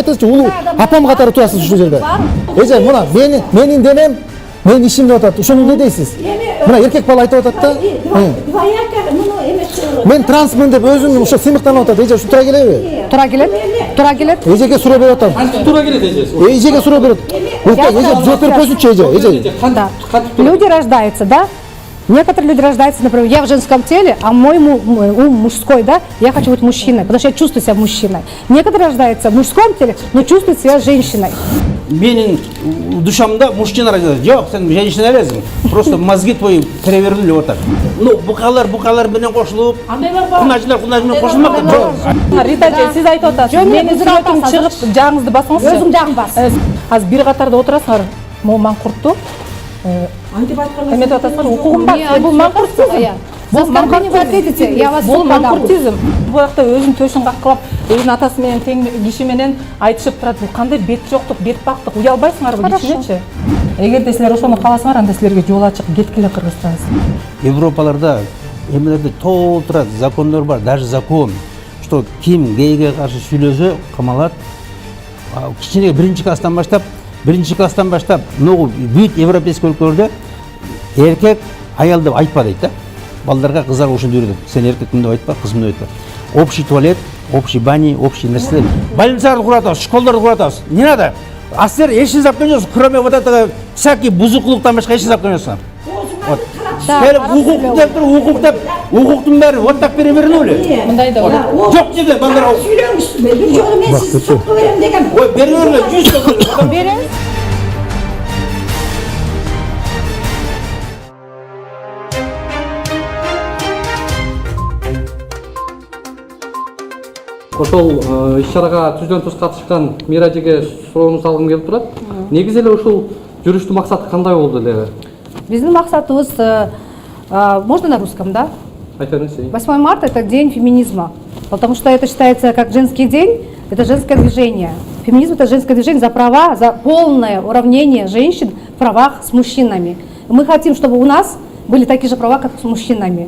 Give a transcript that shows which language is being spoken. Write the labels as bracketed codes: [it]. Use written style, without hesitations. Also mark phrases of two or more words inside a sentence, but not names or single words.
[ky] Айтыңызчы, улуу апам катары турасыз ушул жерде. Эже, мына менин денем, менин ишим деп атат. Ошону эмне дейсиз? Мына эркек бала айтып атат да. Мен трансмын деп өзүм ошо сыймыктанып атат. Эже, ушу туура келеби? Туура келет. Туура келет. Эжеге суроо берип атам. Кантип туура келет эже? Эжеге суроо берет. Эже, жооп берип койсунчу эже. [ru] Да. Люди рождаются, да? Некоторые люди рождаются, например, я в женском теле, а мой ум мужской, да? Я хочу быть мужчиной, потому что я чувствую себя мужчиной. Некоторые рождаются в мужском теле, но чувствуют себя женщиной. [ky] Менин душамда [ru] мужчина родился. [ky] Жок, сен женщина элесиң. [ru] Просто мозги твои перевернули вот так. Ну, [ky] букалар менен кошулуп, кунаждар менен кошулмак. Рита эже, сиз айтып атасыз. Менин сүрөтүм чыгып, жагыңызды басыңызчы. Өзүң жагың бас. Азыр бир катарда отурасыңар. Могу маңкуртту. Антип айтканга эметип атасыңар, укугум бар. Бул маңкуртизм. Бул маңкуртизм. [ru] Я вас [ky] бул маңкуртизм. Бул жакта өзүнүн төшүн каккылап, өзүнүн атасы менен тең киши менен айтышып турат. Бул кандай бет жоктук, бет бактык. Уялбайсыңарбы кичинечи? Эгерде силер ошону кааласаңар, анда силерге жол ачык, кеткиле Кыргызстан. Европаларда эмелерде толтура закондор бар, [ru] даже закон, что [ky] ким гейге каршы сүйлөсө камалат. Кичине биринчи класстан баштап, многу бүт европейский өлкөлөрдө эркек аял деп айтпа дейт да. Балдарга кыздарга ушинтип үйрөтөт. Сен эркекмин деп айтпа, кызмын деп айтпа. [ru] Общий туалет, общий бани, общий [ky] нерселер. Больницаларды куратабыз, школдорду куратабыз. [ru] Не надо. [ky] А силер эч нерсе алып келбейсиз, [ru] кроме вот этого всякий [ky] бузуклуктан башка эч нерсе алып келбейсиз. Вот. Укуктун баары [ru] вот так перевернули. [ky] Мындай да. Жок жерде балдар. Сүйлөңүз. Бир жолу мен сизди сотко берем деген. Ой, бериңер, 100 сотко берем. Ошол иш-чарага түздөн туз катышкан Мира эжеге суроону салгым келип турат. Негизи эле ушул жүрүштүн максаты кандай болду эле? Биздин максатыбыз, [ru] можно на русском, да? 8 марта – это день феминизма, потому что это считается как женский день, это женское движение. Феминизм – это женское движение за права, за полное уравнение женщин в правах с мужчинами. Мы хотим, чтобы у нас были такие же права, как с мужчинами.